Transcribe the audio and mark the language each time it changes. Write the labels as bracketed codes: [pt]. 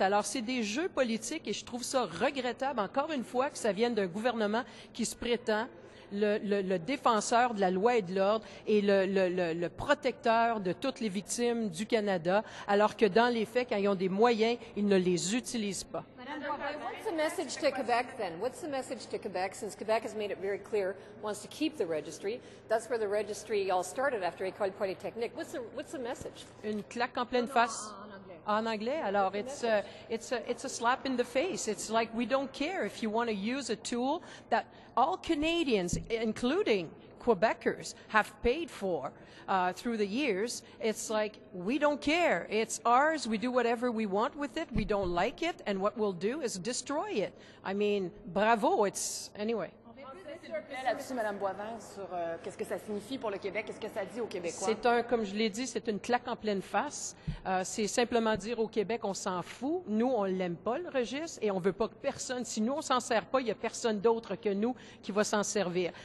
[fr] Alors, c'est des jeux politiques et je trouve ça regrettable, encore une fois, que ça vienne d'un gouvernement qui se prétend le défenseur de la loi et de l'ordre et le protecteur de toutes les victimes du Canada, alors que dans les faits, quand ils ont des moyens, ils ne les utilisent pas. [en] What's the message to Quebec then? What's the message to Quebec, since Quebec has made it very clear wants to keep the registry? That's where the registry all started after École Polytechnique. What's the message? [fr] Une claque en pleine face. En anglais. En anglais, alors [en] it's a slap in the face. It's like we don't care if you want to use a tool that all Canadians, including Quebecers, have paid for through the years. It's like, we don't care. It's ours. We do whatever we want with it. We don't like it. And what we'll do is destroy it. I mean, bravo. Anyway. [fr] Là-dessus, Mme Boivin, sur qu'est-ce que ça signifie pour le Québec, qu'est-ce que ça dit aux Québécois? Comme je l'ai dit, c'est une claque en pleine face. C'est simplement dire au Québec, on s'en fout. Nous, on l'aime pas, le registre, et on veut pas que personne, si nous, on s'en sert pas, il y a personne d'autre que nous qui va s'en servir.